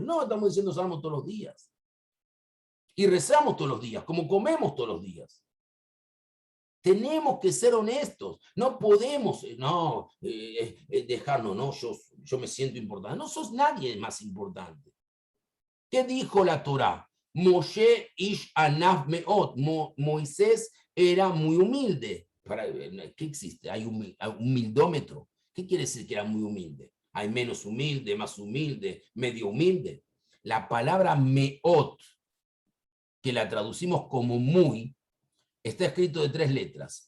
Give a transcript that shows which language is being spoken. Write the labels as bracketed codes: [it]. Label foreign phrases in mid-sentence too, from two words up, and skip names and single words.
[es] No, estamos diciendo salmos todos los días. Y rezamos todos los días, como comemos todos los días. Tenemos que ser honestos. No podemos dejarnos, no, yo me siento importante. No sos nadie más importante. ¿Qué dijo la Torá? [he] משה איש ענו מאד. [es] Moisés era muy humilde. ¿Qué existe? Hay un humildómetro. ¿Qué quiere decir que era muy humilde? Hay menos humilde, más humilde, medio humilde. La palabra meot, que la traducimos como muy, está escrito de 3 letras.